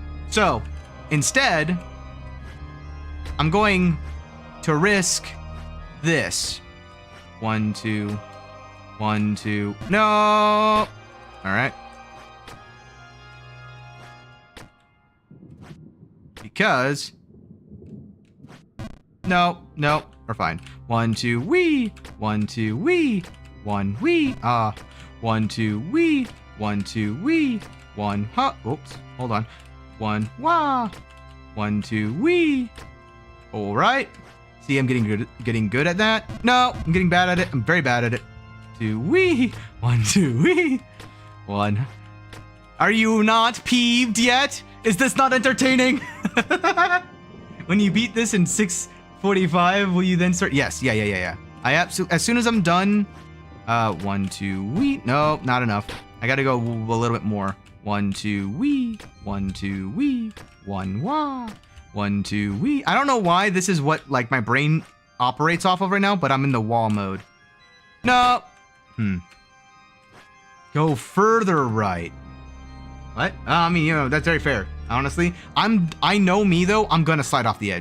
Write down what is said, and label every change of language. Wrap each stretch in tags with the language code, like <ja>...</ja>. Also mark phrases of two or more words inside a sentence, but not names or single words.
<en>So, instead, I'm going to risk this. 1, 2, 1, 2. No! All right. Because... No, we're fine. 1, 2, wee! 1, 2, wee! 1, wee! 1, 2, wee! 1, 2, wee! 1, ha! Oops, hold on. 1, wah! 1, 2, wee! All right. See, I'm getting good at that. No, I'm getting bad at it. I'm very bad at it. 2, wee! 1, 2, wee! 1. Are you not peeved yet? Is this not entertaining? When you beat this in 6:45, will you then start? Yes, yeah. I absolutely, as soon as I'm done. 1, 2, wee. No, not enough. I gotta go a little bit more. 1, 2, wee. 1, 2, wee. 1, wah. 1, 2, wee. I don't know why this is what like my brain operates off of right now, but I'm in the wall mode. No. Go further right. What? I mean, you know, that's very fair. Honestly, I know me though. I'm gonna slide off the edge.</en>